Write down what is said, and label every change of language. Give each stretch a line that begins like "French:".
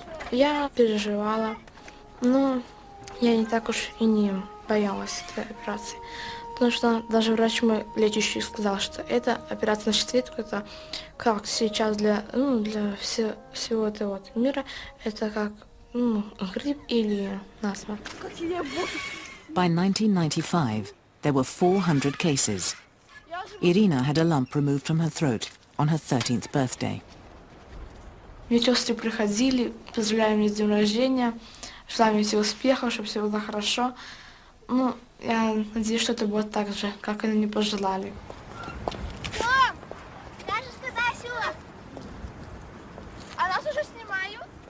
Russian: Я переживала, но я не так уж и не боялась этой операции. Потому что даже врач мой лечащий сказал, что эта операция на щитовидку, это как сейчас для всего этого мира, это как грипп или насморк.
English: By 1995, there were 400 cases. Irina had a lump removed from her throat on her 13th birthday.
Russian: Медсестры приходили, поздравляли меня с днем рождения, Желаем им всего успехов, чтобы все было хорошо. Ну, я надеюсь, что это будет так же, как они мне пожелали. Мам, скажешь, когда сюда? А нас уже снимают?